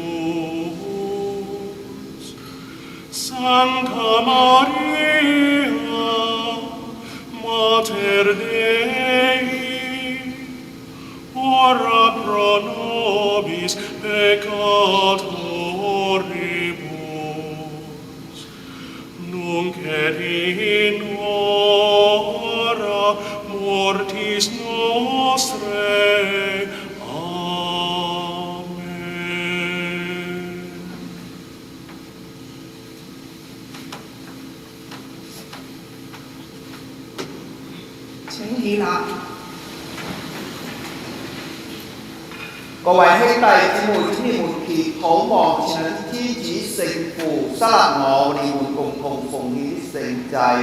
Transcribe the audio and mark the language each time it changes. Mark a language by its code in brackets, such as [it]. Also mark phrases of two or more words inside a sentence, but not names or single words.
[la] Santa Maria, Mater Dei, ora pro nobis peccatoribus, nunc et in hora mortis nostrae. Amen. [yue] 請起立。各位兄弟姊妹，請你們祈禱望前日天主聖父塞納我哋們共同奉獻的聖祭。